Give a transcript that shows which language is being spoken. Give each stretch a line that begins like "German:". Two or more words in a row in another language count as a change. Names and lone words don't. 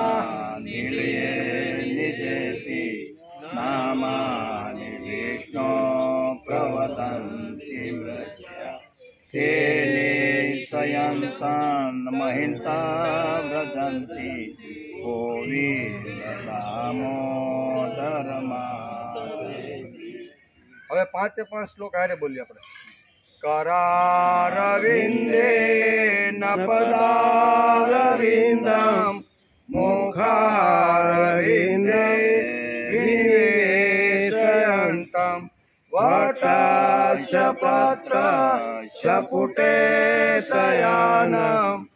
Sanskrit: निलये निजेति नामानि विष्णो प्रवदन्ति मर्त्या ते निश्चयन्तं महिन्ता व्रजन्ति गोविन्द दामोदर माधवेति।
Gujarati: હવે પાંચે પાંચ શ્લોક હારે બોલીએ આપણે
Sanskrit: करारविन्दे न पदारविन्दं मुखारविन्दे विनिवेशयन्तं वटस्य पत्रस्य पुटे शयानं